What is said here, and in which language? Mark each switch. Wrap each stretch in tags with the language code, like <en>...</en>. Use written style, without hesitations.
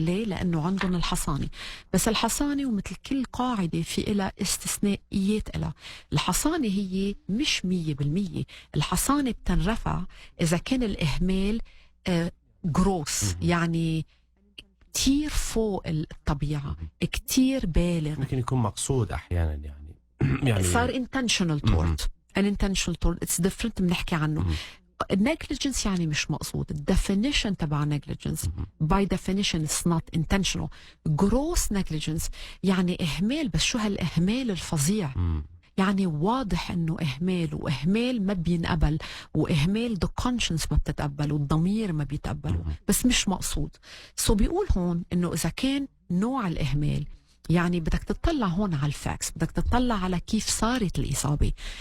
<ar>ليه؟ لأنه عندهم الحصانة. بس الحصانة ومثل كل قاعدة في إلها استثنائيات إلها. الحصانة هي مش 100%. الحصانة بتنرفع إذا كان الإهمال جروس، يعني كتير فوق الطبيعة، كتير بالغ، ممكن يكون مقصود أحيانا يعني صار</ar> <en>intentional tort. an intentional tort it's different</en> <ar>بنحكي عنه. negligence يعني مش مقصود.</ar> <en>definition</en> <ar>تبع</ar> <en>negligence by definition it's not intentional. gross negligence</en> <ar>يعني إهمال، بس شو هالإهمال الفظيع؟ يعني واضح انه اهمال، واهمال ما بينقبل، واهمال</ar> <en>the conscience</en> <ar>ما بتتقبل، والضمير ما بيتقبله، بس مش مقصود. بيقول هون انه اذا كان نوع الاهمال، يعني بدك تطلع هون على الفاكس، بدك تطلع على كيف صارت الإصابة.</ar>